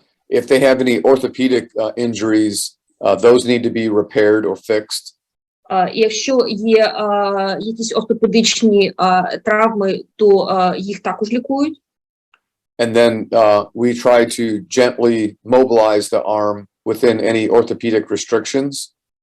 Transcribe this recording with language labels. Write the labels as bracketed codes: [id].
[en] if they have any orthopedic injuries, those need to be repaired or fixed. [uk] Якщо є якісь ортопедичні травми, то їх також лікують. [en] And then we try to gently mobilize the arm within any orthopedic restrictions.